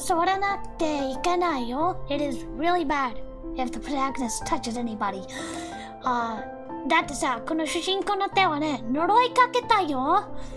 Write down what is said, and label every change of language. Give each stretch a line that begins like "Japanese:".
Japanese: 触らなくていけないよ。
English: It is really bad if the protagonist touches anybody.
Japanese: だってさ、この主人公の手はね、呪いかけたよ。